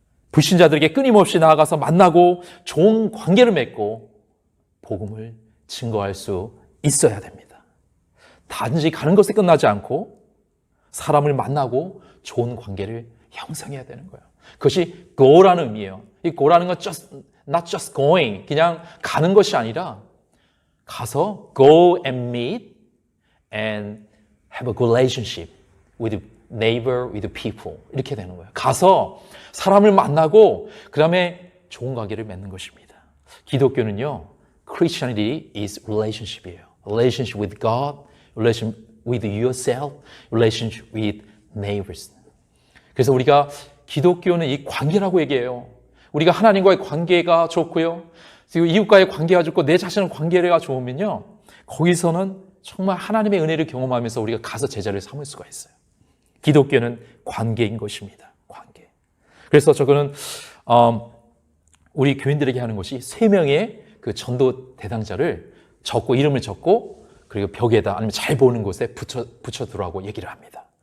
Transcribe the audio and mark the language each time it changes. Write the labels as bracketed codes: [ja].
[ko] 불신자들에게 끊임없이 나아가서 만나고 좋은 관계를 맺고 복음을 증거할 수 있어야 됩니다. 단지 가는 것에 끝나지 않고 사람을 만나고 좋은 관계를 형성해야 되는 거예요. 그것이 go라는 의미예요. 이 go라는 건 [en] not just going, [ko] 그냥 가는 것이 아니라 가서 [en] go and meet and have a good relationship with neighbor, with people, [ko] 이렇게 되는 거예요. 가서 사람을 만나고 그 다음에 좋은 관계를 맺는 것입니다. 기독교는요, [en] Christianity is relationship이에요. Relationship with God, relationship with yourself, relationship with neighbors. [ko] 그래서 우리가 기독교는 이 관계라고 얘기해요. 우리가 하나님과의 관계가 좋고요, 그리고 이웃과의 관계가 좋고 내 자신의 관계가 좋으면요, 거기서는 정말 하나님의 은혜를 경험하면서 우리가 가서 제자를 삼을 수가 있어요. 기독교는 관계인 것입니다. 관계. 그래서 저거는 우리 교인들에게 하는 것이 3명의 그 전도 대상자를 적고, 이름을 적고, 그리고 벽에다 아니면 잘 보는 곳에 붙여두라고 얘기를 합니다.